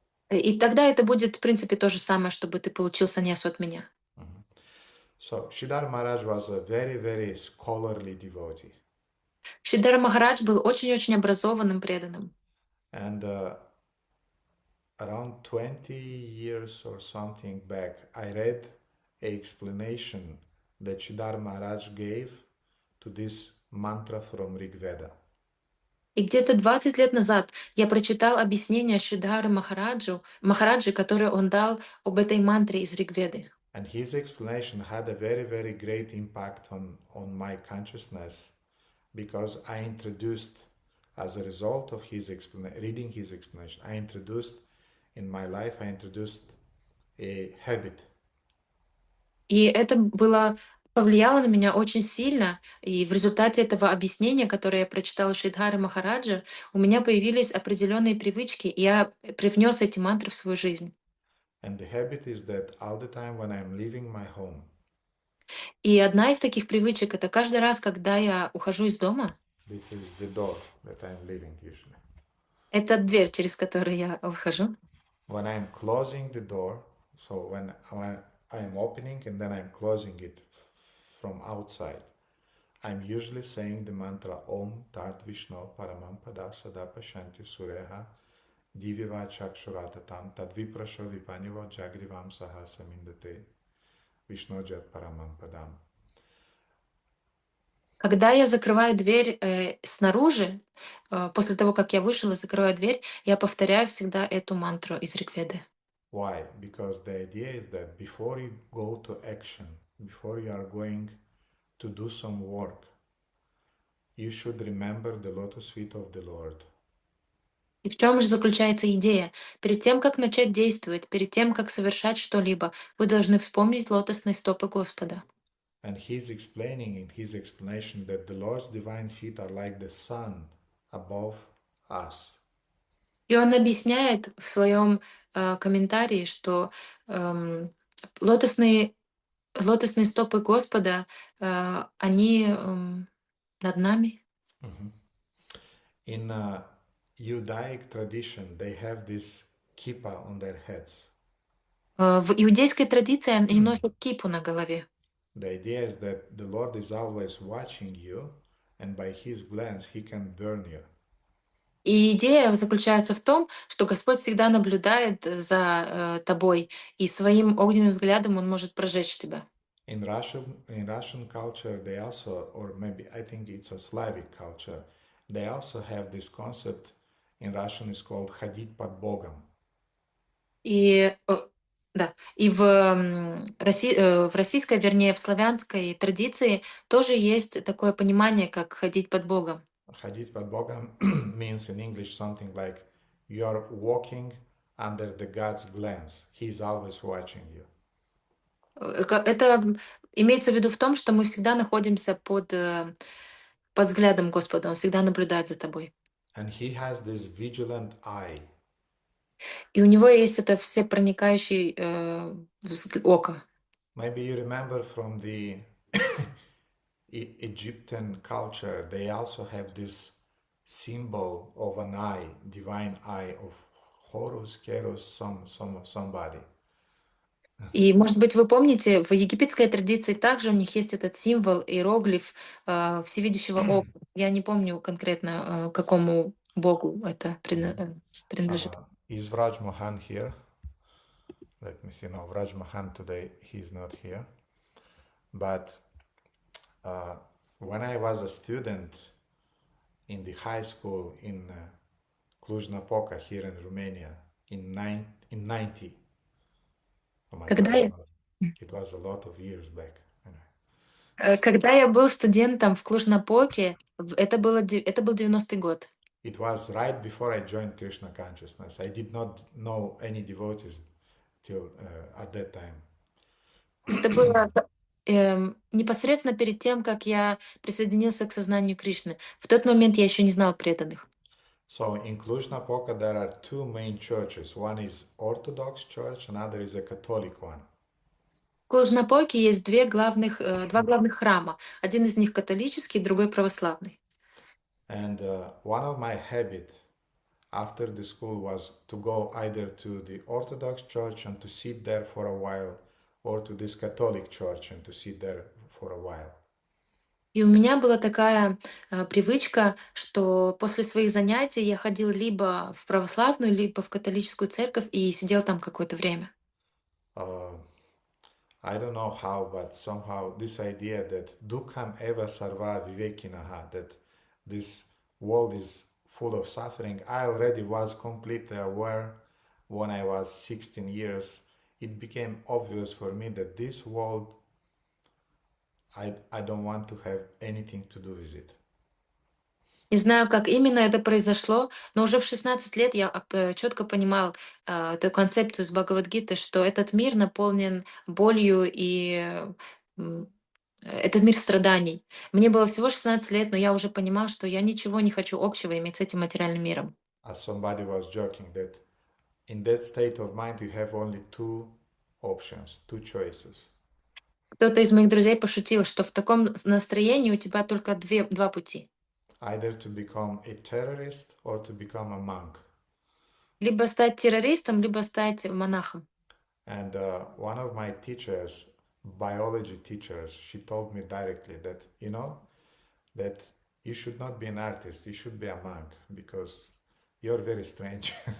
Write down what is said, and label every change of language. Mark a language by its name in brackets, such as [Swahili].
[Russian] И тогда это будет, в принципе, то же самое, чтобы ты получил саньясу от меня. [English] So, Sridhar Maharaj was a very, very scholarly devotee. [Russian] Шридар Махарадж был очень-очень образованным преданным. [English] And around 20 years or something back, I read an explanation that Sridhar Maharaj gave to this mantra from Rig Veda. [Russian] И где-то 20 лет назад я прочитал объяснение Шридхары Махараджи, которое он дал об этой мантре из Ригведы. [English] And his explanation had a very, very great impact on my consciousness because I introduced, as a result of reading his explanation, I introduced in my life, I introduced a habit. [Russian] И это повлияло на меня очень сильно. И в результате этого объяснения, которое я прочитала у Шридхары Махараджа, у меня появились определенные привычки, и я привнес эти мантры в свою жизнь. [English] And the habit is that all the time when I'm leaving my home, [Russian] И одна из таких привычек — это каждый раз, когда я ухожу из дома, [English] this is the door that I'm leaving usually. [Russian] это дверь, через которую я выхожу. [English] When I'm closing the door, so when I'm opening and then I'm closing it from outside, I'm usually saying the mantra [Sanskrit] Om Tat Vishnu Paramam Pada Sada Pashanti Sureha Diviva Chakshuratatam Tad Viprasho Vipanivo Jagrivam Sahasamindate Vishnu Jat Paramam Padam. [Russian] Когда я закрываю дверь снаружи, после того, как я вышел и закрываю дверь, я повторяю всегда эту мантру из Ригведы. [English] Why? Because the idea is that before you go to action, before you are going to do some work, you should remember the lotus feet of the Lord. [Russian] И в чем же заключается идея? Перед тем, как начать действовать, перед тем, как совершать что-либо, вы должны вспомнить лотосные стопы Господа. [English] And he's explaining in his explanation that the Lord's divine feet are like the sun above us. [Russian] И он объясняет в своем комментарии, что лотосные стопы Господа, они над нами. Mhm. [English] In Judaic tradition, they have this kippah on their heads. [Russian] В иудейской традиции они носят кипу на голове. [English] The idea is that the Lord is always watching you, and by his glance, he can burn you. [Russian] И идея заключается в том, что Господь всегда наблюдает за тобой, и своим огненным взглядом Он может прожечь тебя. [English] In Russian culture, they also, or maybe I think it's a Slavic culture, they also have this concept. In Russian, it's called [Russian] "ходить под Богом." И да, и в российской, вернее, в славянской традиции тоже есть такое понимание, как ходить под Богом. "Ходить под Богом" [English] means in English something like you are walking under the God's glance. He's always watching you. [Russian] Это имеется в виду в том, что мы всегда находимся под взглядом Господа, Он всегда наблюдает за тобой. [English] And he has this vigilant eye. [Russian] И у Него есть это всепроникающий око. [English] Maybe you remember from the Egyptian culture, they also have this symbol of an eye, divine eye of Horus, Keros, somebody. [Russian] И, может быть, вы помните, в египетской традиции также у них есть этот символ, иероглиф всевидящего ока. Я не помню конкретно, какому богу это принадлежит. [English] Is Vraj Mohan here? Let me see. No, Vraj Mohan today, he's not here. But when I was a student in the high school in Cluj-Napoca here in Romania in 90. Oh my [Russian] Когда [English] God, [Russian] я, [English] it was a lot of years back. [Russian] когда я был студентом в Клуж-Напоке, это был 90-й год. [English] It was right before I joined Krishna consciousness. I did not know any devotees till at that time. [Russian] Это было непосредственно перед тем, как я присоединился к сознанию Кришны. В тот момент я еще не знал преданных. [English] So in Cluj-Napoca there are two main churches. One is Orthodox church, another is a Catholic one. [Russian] В Клуж-Напоке есть два главных храма. Один из них католический, другой православный. [English] And one of my habits after the school was to go either to the Orthodox church and to sit there for a while, or to this Catholic church and to sit there for a while. [Russian] И у меня была такая привычка, что после своих занятий я ходил либо в православную, либо в католическую церковь и сидел там какое-то время. [English] I don't know how, but somehow this idea that [Sanskrit] dukkam eva sarva vivekinaha, [English] that this world is full of suffering, I already was completely aware when I was 16 years. It became obvious for me that this world, I don't want to have anything to do with it. [Russian] Не знаю, как именно это произошло, но уже в 16 лет я четко понимал эту концепцию из Бхагавадгиты, что этот мир наполнен болью и м, этот мир страданий. Мне было всего 16 лет, но я уже понимал, что я ничего не хочу общего иметь с этим материальным миром. [English] As somebody was joking that in that state of mind you have only two options, two choices. [Russian] Кто-то из моих друзей пошутил, что в таком настроении у тебя только два пути. [English] Either to become a terrorist or to become a monk. [Russian] Либо стать террористом, либо стать монахом. [English] And one of my teachers, biology teachers, she told me directly that, that you should not be an artist, you should be a monk because you're very strange.